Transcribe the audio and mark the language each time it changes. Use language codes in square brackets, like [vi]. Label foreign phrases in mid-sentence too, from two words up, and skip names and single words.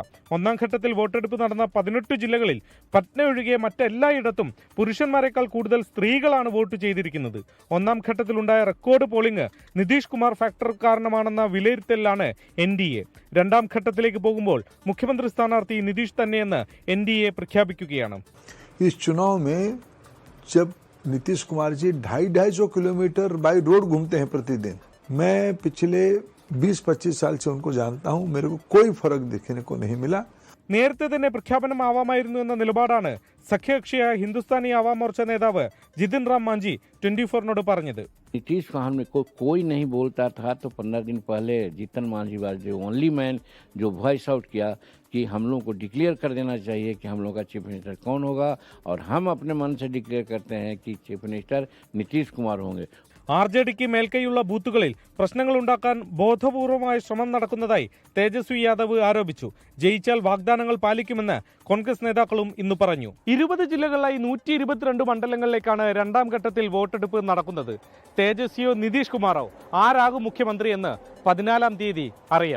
[ml] ഒന്നാം ഘട്ടത്തിൽ വോട്ടെടുപ്പ് നടന്ന 18 ജില്ലകളിൽ പട്ന ഒഴികെ മറ്റെല്ലായിടത്തും പുരുഷന്മാരെക്കാൾ കൂടുതൽ സ്ത്രീകളാണ് വോട്ട് ചെയ്തിരിക്കുന്നത്. ഒന്നാം ഘട്ടത്തിലുണ്ടായ [en] record polling [ml] നിതീഷ് കുമാർ ഫാക്ടർ കാരണമാണെന്ന വിലയിരുത്തലാണ് NDA. രണ്ടാം ഘട്ടത്തിലേക്ക് പോകുമ്പോൾ മുഖ്യമന്ത്രി സ്ഥാനാർത്ഥി നിതീഷ് തന്നെയെന്ന് NDA പ്രഖ്യാപിക്കുകയാണ്. [hi] नीतीश कुमार जी 250 किलोमीटर बाई रोड घूमते हैं प्रतिदिन. मैं पिछले 20-25 साल से उनको जानता हूं. मेरे को कोई फर्क दिखने को नहीं मिला. [ml] നേരത്തെ തന്നെ പ്രഖ്യാപനമാവാമായിരുന്നു എന്ന നിലപാടാണ് സഖ്യകക്ഷിയായ ഹിന്ദുസ്ഥാനി ആവാം മോർച്ച നേതാവ് ജിതിൻ റാം മാഞ്ചി 24നോട് പറഞ്ഞത്. [hi] नीतीश को हमने कोई नहीं बोलता था तो 15 दिन पहले जीतन मांझी वाज जो [en] only man [hi] जो [en] voice out [hi] किया कि हम लोगों को डिक्लेयर कर देना चाहिए कि हम लोग का [en] chief minister [hi] कौन होगा, और हम अपने मन से डिक्लेयर करते हैं कि [en] chief minister [hi] नीतीश कुमार होंगे. [ml] RJDക്ക് മേൽക്കൈയുള്ള ബൂത്തുകളിൽ പ്രശ്നങ്ങൾ ഉണ്ടാക്കാൻ ബോധപൂർവമായ ശ്രമം നടക്കുന്നതായി തേജസ്വി യാദവ് ആരോപിച്ചു. ജയിച്ചാൽ വാഗ്ദാനങ്ങൾ പാലിക്കുമെന്ന് കോൺഗ്രസ് നേതാക്കളും ഇന്ന് പറഞ്ഞു. 20 ജില്ലകളിലായി 122 മണ്ഡലങ്ങളിലേക്കാണ് രണ്ടാം ഘട്ടത്തിൽ വോട്ടെടുപ്പ് നടക്കുന്നത്. തേജസ്വിയോ നിതീഷ് കുമാറോ ആരാകും മുഖ്യമന്ത്രി എന്ന് 14-ാം തീയതി അറിയാം.